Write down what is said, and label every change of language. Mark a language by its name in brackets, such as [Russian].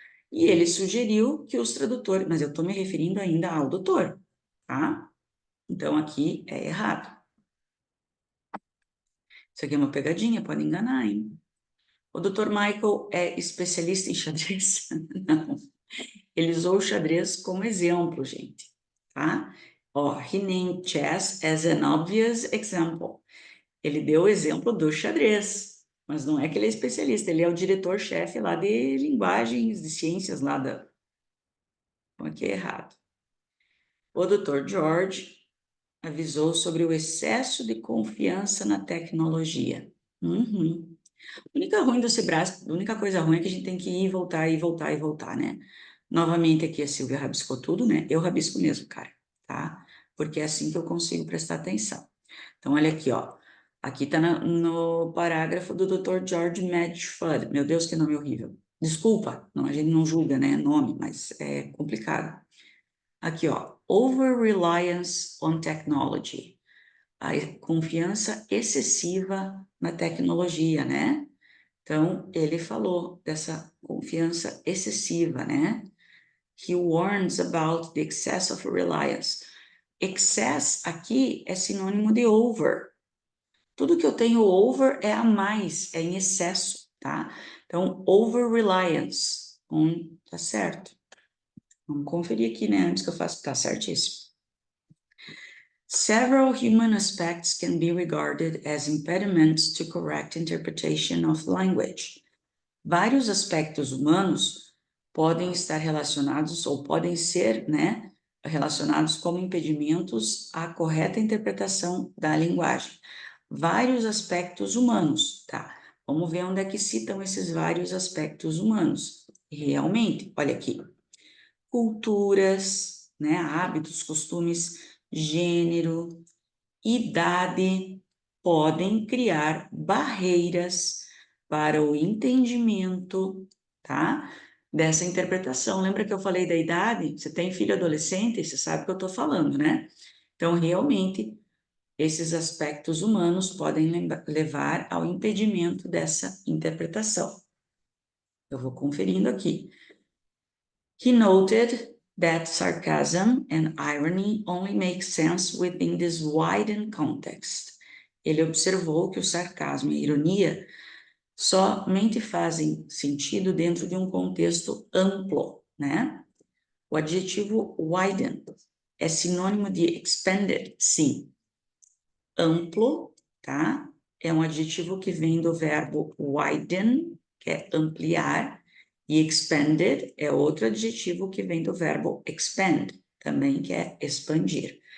[Portuguese] E ele sugeriu que os tradutores, mas eu estou me referindo ainda ao doutor, tá? Então aqui é errado. Isso aqui é uma pegadinha, pode enganar, hein? O Dr. Michael é especialista em xadrez? Não. Ele usou o xadrez como exemplo, gente, tá? [English] Ó, he named chess as an obvious example. [Portuguese] Ele deu o exemplo do xadrez, mas não é que ele é especialista, ele é o diretor-chefe lá de linguagens, de ciências lá da... Então, aqui é errado. O Dr. George avisou sobre o excesso de confiança na tecnologia. Uhum. A única coisa ruim é que a gente tem que ir, voltar, e voltar e voltar, né? Novamente aqui a Silvia rabiscou tudo, né? Eu rabisco mesmo, cara, tá? Porque é assim que eu consigo prestar atenção. Então, olha aqui, ó. Aqui tá no parágrafo do Dr. George Medford. Meu Deus, que nome horrível. Desculpa, não, a gente não julga, né? Nome, mas é complicado. Aqui, ó. [English] Over-reliance on technology. [Portuguese] A confiança excessiva na tecnologia, né? Então, ele falou dessa confiança excessiva, né? [English] He warns about the excess of reliance. [Portuguese] Excess aqui é sinônimo de over. Tudo que eu tenho over é a mais, é em excesso, tá? Então, over reliance, tá certo. Vamos conferir aqui, né? Antes que eu faça, tá certíssimo. [English] Several human aspects can be regarded as impediments to correct interpretation of language. [Portuguese] Vários aspectos humanos podem estar relacionados ou podem ser, né, relacionados como impedimentos à correta interpretação da linguagem. Vários aspectos humanos, tá? Vamos ver onde é que citam esses vários aspectos humanos. Realmente, olha aqui. Culturas, né, hábitos, costumes, gênero, idade podem criar barreiras para o entendimento, tá? Dessa interpretação. Lembra que eu falei da idade? Você tem filho adolescente, você sabe o que eu estou falando, né? Então, realmente, esses aspectos humanos podem levar ao impedimento dessa interpretação. Eu vou conferindo aqui. [English] He noted that sarcasm and irony only make sense within this widened context. [Portuguese] Ele observou que o sarcasmo e a ironia somente fazem sentido dentro de um contexto amplo, né? O adjetivo widen é sinônimo de expanded, sim. Amplo, tá? É um adjetivo que vem do verbo widen, que é ampliar, e expanded é outro adjetivo que vem do verbo expand, também que é expandir.